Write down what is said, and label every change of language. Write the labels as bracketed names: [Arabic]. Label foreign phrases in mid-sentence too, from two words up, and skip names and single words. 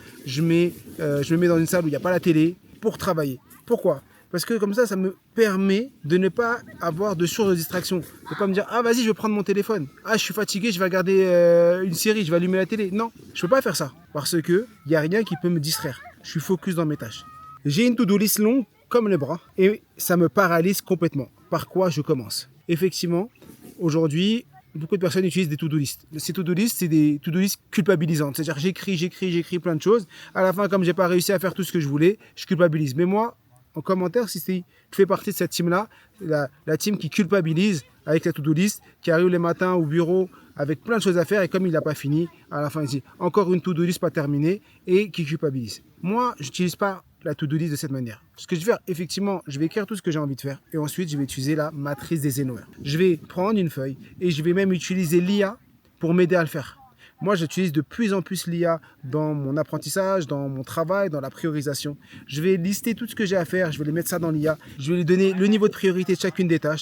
[French] Je me mets dans une salle où il n'y a pas la télé pour travailler. Pourquoi? Parce que comme ça me permet de ne pas avoir de source de distraction. De ne pas me dire, ah vas-y, je vais prendre mon téléphone. Ah, je suis fatigué, je vais regarder une série, je vais allumer la télé. Non, je ne peux pas faire ça. Parce que il n'y a rien qui peut me distraire. Je suis focus dans mes tâches. J'ai une [English] to-do list [French] longue comme les bras et ça me paralyse complètement. Par quoi je commence? Effectivement, aujourd'hui, beaucoup de personnes utilisent des [English] to-do list. [French] Ces [English] to-do list, [French] c'est des [English] to-do list [French] culpabilisantes. C'est-à-dire j'écris plein de choses. À la fin, comme j'ai pas réussi à faire tout ce que je voulais, je culpabilise. Mais moi, en commentaire, si tu fais partie de cette team-là, la team qui culpabilise avec la [English] to-do list, [French] qui arrive les matins au bureau avec plein de choses à faire et comme il n'a pas fini, à la fin, il dit encore une [English] to-do list [French] pas terminée et qui culpabilise. Moi, je n'utilise pas la [English] to-do list [French] de cette manière. Ce que je vais faire, effectivement, je vais écrire tout ce que j'ai envie de faire et ensuite, je vais utiliser la matrice d'Eisenhower. Je vais prendre une feuille et je vais même utiliser l'IA pour m'aider à le faire. Moi, j'utilise de plus en plus l'IA dans mon apprentissage, dans mon travail, dans la priorisation. Je vais lister tout ce que j'ai à faire, je vais les mettre ça dans l'IA. Je vais lui donner le niveau de priorité de chacune des tâches.